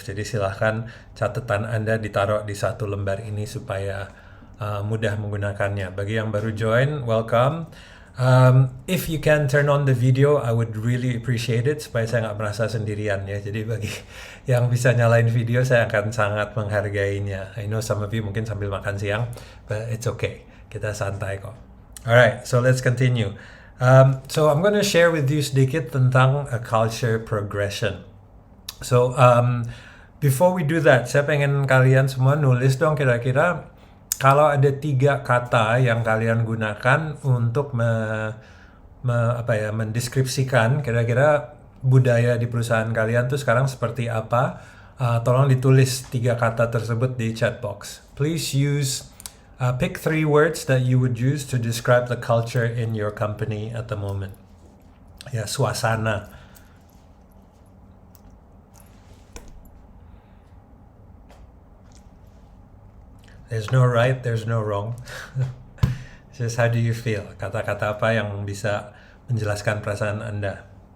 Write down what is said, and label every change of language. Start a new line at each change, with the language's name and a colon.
Indonesian: Jadi silahkan catatan Anda ditaruh di satu lembar ini supaya mudah menggunakannya. Bagi yang baru join, welcome.
English: If you can turn on the video, I would really appreciate it,
Indonesian: supaya saya nggak merasa sendirian ya. Jadi bagi yang bisa nyalain video, saya akan sangat menghargainya.
English: I know some of you
Indonesian: mungkin sambil makan siang,
English: but it's okay.
Indonesian: Kita santai kok.
English: Alright, so let's continue. So I'm going to share with you
Indonesian: sedikit tentang
English: a culture progression. So before we do that,
Indonesian: saya pengen kalian semua nulis dong kira-kira kalau ada 3 kata yang kalian gunakan untuk mendeskripsikan kira-kira budaya di perusahaan kalian tuh sekarang seperti apa, tolong ditulis 3 kata tersebut di chat box.
English: Please pick 3 words that you would use to describe the culture in your company at the moment.
Indonesian: Ya, suasana.
English: There's no right, there's no wrong. Just how do you feel?
Indonesian: Kata-kata apa yang bisa menjelaskan perasaan Anda?